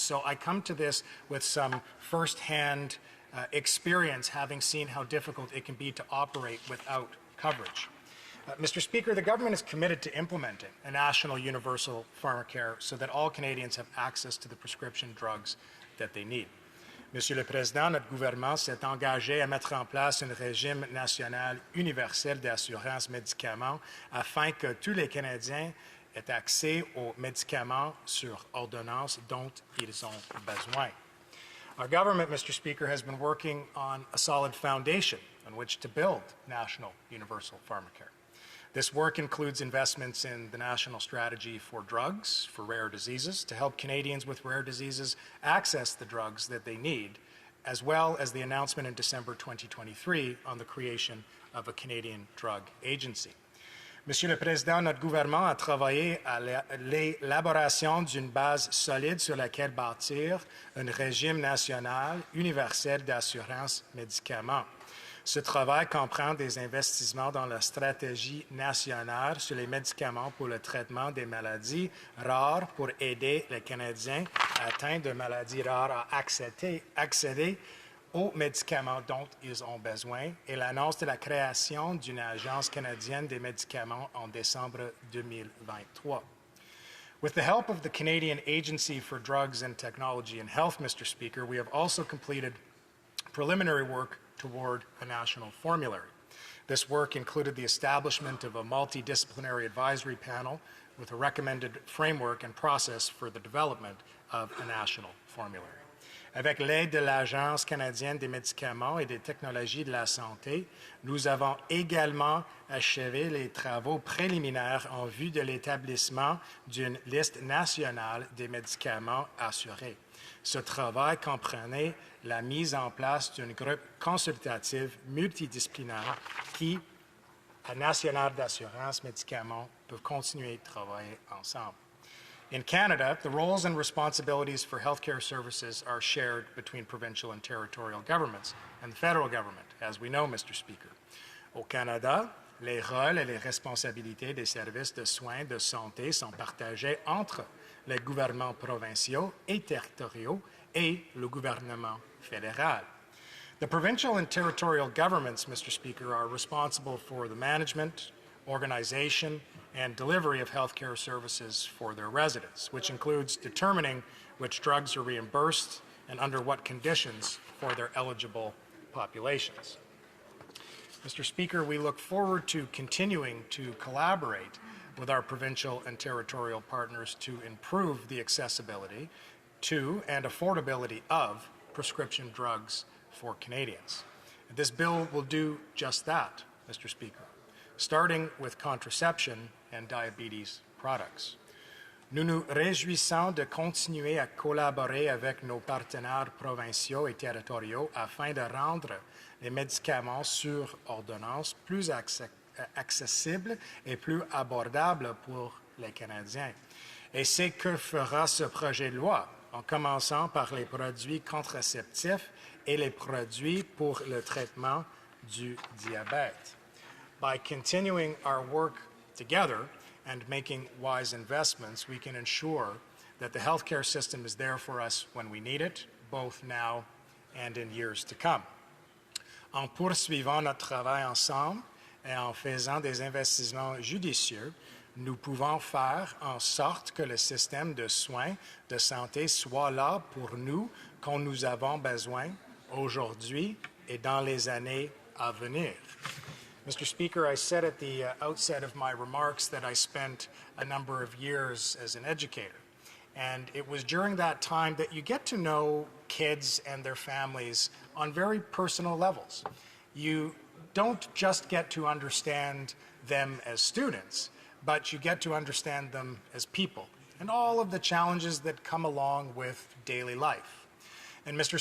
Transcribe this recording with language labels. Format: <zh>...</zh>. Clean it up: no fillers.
<en>So I come to this with some firsthand experience, having seen how difficult it can be to operate without coverage. Mr. Speaker, the government is committed to implementing a national universal pharmacare so that all Canadians have access to the prescription drugs that they need.</en> <fr>Monsieur le Président, notre gouvernement s'est engagé à mettre en place un régime national universel d'assurance médicaments afin que tous les Canadiens aient accès aux médicaments sur ordonnance dont ils ont besoin.</fr> <en>Our government, Mr. Speaker, has been working on a solid foundation on which to build national universal pharmacare. This work includes investments in the National Strategy for Drugs for Rare Diseases to help Canadians with rare diseases access the drugs that they need, as well as the announcement in December 2023 on the creation of a Canadian Drug Agency.</en> <fr>Monsieur le Président, notre gouvernement a travaillé à l'élaboration d'une base solide sur laquelle bâtir un régime national universel d'assurance médicaments. Ce travail comprend des investissements dans la stratégie nationale sur les médicaments pour le traitement des maladies rares pour aider les Canadiens atteints de maladies rares à accéder aux médicaments dont ils ont besoin et l'annonce de la création d'une agence canadienne des médicaments en décembre 2023.</fr> <en>With the help of the Canadian Agency for Drugs and Technology and Health, Mr. Speaker, we have also completed preliminary work toward a national formulary. This work included the establishment of a multidisciplinary advisory panel with a recommended framework and process for the development of a national formulary.</en> <fr>Avec l'aide de l'Agence canadienne des médicaments et des technologies de la santé, nous avons également achevé les travaux préliminaires en vue de l'établissement d'une liste nationale des médicaments assurés. Ce travail comprenait la mise en place d'un groupe consultatif multidisciplinaire qui nationale d'assurance médicaments peuvent continuer de travailler ensemble.</fr> <en>In Canada, the roles and responsibilities for healthcare services are shared between provincial and territorial governments and the federal government, as we know, Mr. Speaker.</en> <fr>Au Canada, les rôles et les responsabilités des services de soins de santé sont partagés entre les gouvernements provinciaux et territoriaux et le gouvernement fédéral.</fr> <en>The provincial and territorial governments, Mr. Speaker, are responsible for the management, organization, and delivery of healthcare services for their residents, which includes determining which drugs are reimbursed and under what conditions for their eligible populations. Mr. Speaker, we look forward to continuing to collaborate with our provincial and territorial partners to improve the accessibility to and affordability of prescription drugs for Canadians. This bill will do just that, Mr. Speaker, starting with contraception and diabetes products.</en> <fr>Nous nous réjouissons de continuer à collaborer avec nos partenaires provinciaux et territoriaux afin de rendre les médicaments sur ordonnance plus accessibles et plus abordables pour les Canadiens. Et c'est que fera ce projet de loi, en commençant par les produits contraceptifs et les produits pour le traitement du diabète.</fr> <en>By continuing our work together and making wise investments, we can ensure that the healthcare system is there for us when we need it, both now and in years to come.</en> <fr>En poursuivant notre travail ensemble et en faisant des investissements judicieux, nous pouvons faire en sorte que le système de soins de santé soit là pour nous quand nous avons besoin aujourd'hui et dans les années à venir.</fr> <en>Mr. Speaker, I said at the outset of my remarks that I spent a number of years as an educator. And it was during that time that you get to know kids and their families on very personal levels. You don't just get to understand them as students, but you get to understand them as people and all of the challenges that come along with daily life. And Mr.</en>